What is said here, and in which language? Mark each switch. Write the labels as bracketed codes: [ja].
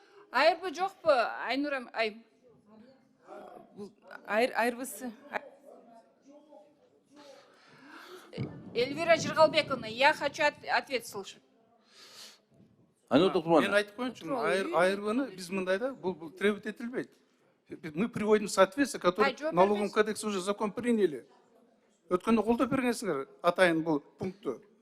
[ky] Айырбы жокпу, Айнура айым? айырбысы [ru] Эльвира Жиргалбековна, я хочу ответ слышать. [ky] Айнур Доктурбаевна. Мен айтып коеюнчу, айырбаны биз мындайда бул [ru] требовать [ky] этилбейт. [ru] Мы приводим в соответствие, который налоговый кодекс уже закон приняли. [ky] Өткөндө колдоп бергенсиңер атайын бул пунктту.